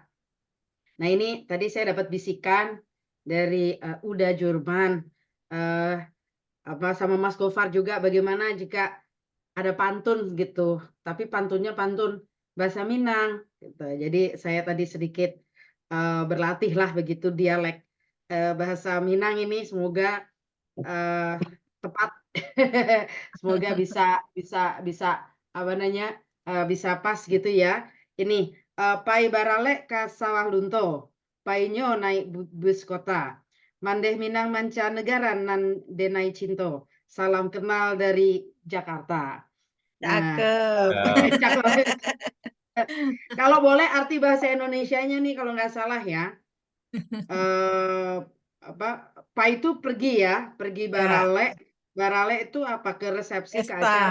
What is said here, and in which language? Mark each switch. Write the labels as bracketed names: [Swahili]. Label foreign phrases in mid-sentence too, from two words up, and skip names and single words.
[Indonesian] Nah ini tadi saya dapat bisikan dari Uda Jurman sama Mas Gofar juga bagaimana jika ada pantun gitu, tapi pantunnya pantun bahasa Minang gitu. Jadi saya tadi sedikit berlatih lah begitu dialek bahasa Minang ini, semoga tepat. Semoga bisa apa namanya bisa pas gitu ya. [Minangkabau] Ini pai barale ka sawah lunto, painyo naik bus kota. Mandeh Minang mancanegara nan denai cinto. [Indonesian] Salam kenal dari Jakarta. Nah, Cakep. cakep. Kalau boleh arti bahasa Indonesianya nih kalau nggak salah ya. Apa pai itu pergi ya, pergi Ya, barale. Barale itu apa, ke resepsi, ke acara